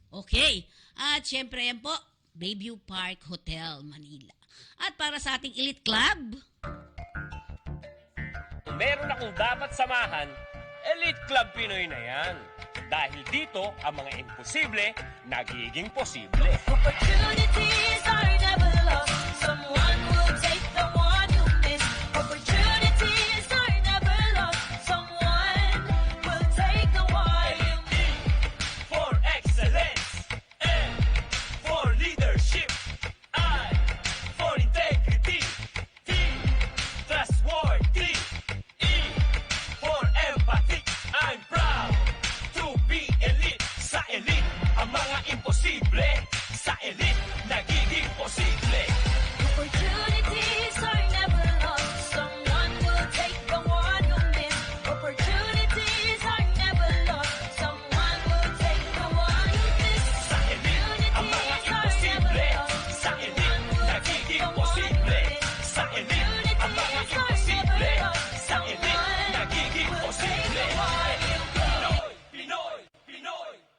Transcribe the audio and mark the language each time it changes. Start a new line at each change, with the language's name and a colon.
Filipino: Okay, at syempre yan po, Bayview Park Hotel, Manila. At para sa ating Elite Club, Kung meron akong dapat samahan, Elite Club Pinoy na yan. Dahil dito, ang mga imposible, nagiging posible.
English: Opportunities are never lost. Someone will take the one you miss. Opportunities are never lost. Someone will take the one you miss. For excellence, and for leadership, I, for integrity, T, trustworthy, E, for empathy, I'm proud to be elite.
Filipino: Sa elite, ang mga imposible, sa elite, nagiging posible.
English: Opportunities are never lost. Someone will take the one you miss. Opportunities are never lost. Someone will take the one you miss.
Filipino: Sa elite, ang mga imposible, sa elite, nagiging posible. Sa elite, ang mga imposible, sa elite, nagiging posible. Pinoy, Pinoy, Pinoy.